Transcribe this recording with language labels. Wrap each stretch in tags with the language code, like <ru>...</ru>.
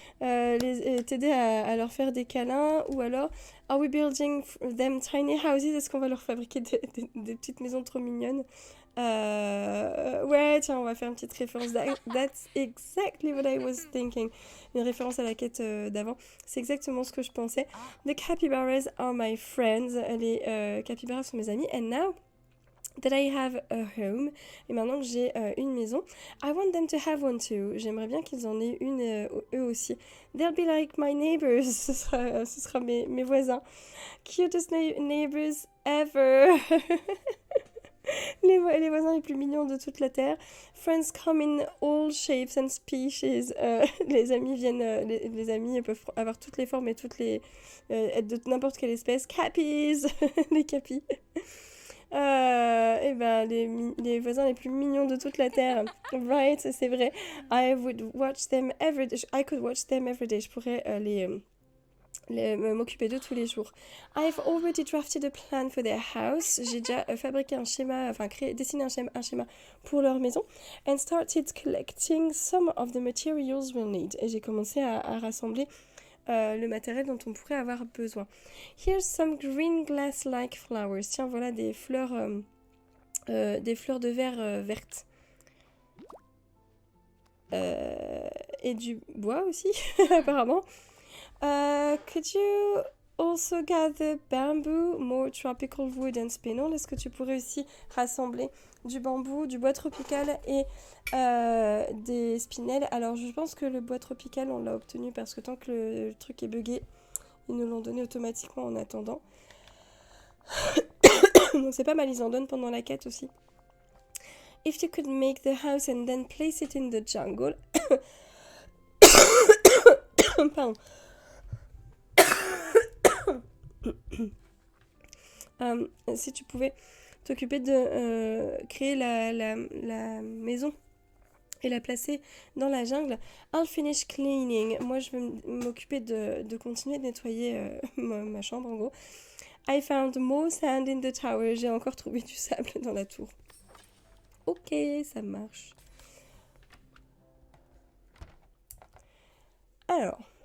<fr>T'aider à leur faire des câlins. Ou alors,</fr> <en>are we building them tiny houses?</en> <fr>Est-ce qu'on va leur fabriquer des petites maisons trop mignonnes? Ouais, tiens, on va faire une petite référence.</fr> <en>That's exactly what I was thinking.</en> <fr>Une référence à la quête d'avant. C'est exactement ce que je pensais.</fr> <en>The capybaras are my friends.</en> <fr>Les capybaras sont mes amis.</fr> <en>And now that I have a home,</en> <fr>et maintenant que j'ai une maison,</fr> <en>I want them to have one too.</en> <fr>J'aimerais bien qu'ils en aient une eux aussi.</fr> <en>They'll be like my neighbors.</en> <fr>Ce sera mes voisins.</fr> <en>Cutest neighbors ever.</en> <fr>Les voisins les plus mignons de toute la Terre.</fr> <en>Friends come in all shapes and species.</en> <fr>Les amis viennent, les amis peuvent avoir toutes les formes et être de n'importe quelle espèce. Cappies, les cappies. Et ben les voisins les plus mignons de toute la Terre. Right, c'est vrai.</fr> <en>I could watch them every day.</en> <fr>Je pourrais m'occuper d'eux tous les jours.</fr> <en>I've already drafted a plan for their house.</en> <fr>J'ai déjà fabriqué un schéma, dessiné un schéma pour leur maison.</fr> <en>And started collecting some of the materials we'll need.</en> <fr>Et j'ai commencé à rassembler le matériel dont on pourrait avoir besoin.</fr> <en>Here's some green glass-like flowers.</en> <fr>Tiens, voilà des fleurs de verre vertes. Et du bois aussi, apparemment.</fr> <en>Could you also gather bamboo, more tropical wood and spinel?</en> <fr>Est-ce que tu pourrais aussi rassembler du bambou, du bois tropical et des spinels? Alors je pense que le bois tropical on l'a obtenu parce que tant que le truc est buggé, ils nous l'ont donné automatiquement en attendant. Donc c'est pas mal, ils en donnent pendant la quête aussi.</fr> <en>If you could make the house and then place it in the jungle.</en> <fr>Pardon. Si tu pouvais t'occuper de créer la maison et la placer dans la jungle,</fr> <en>I'll finish cleaning.</en> <fr>Moi, je vais m'occuper de continuer de nettoyer ma chambre, en gros.</fr> <en>I found more sand in the tower.</en> <fr>J'ai encore trouvé du sable dans la tour. Ok, ça marche. Alors.</fr>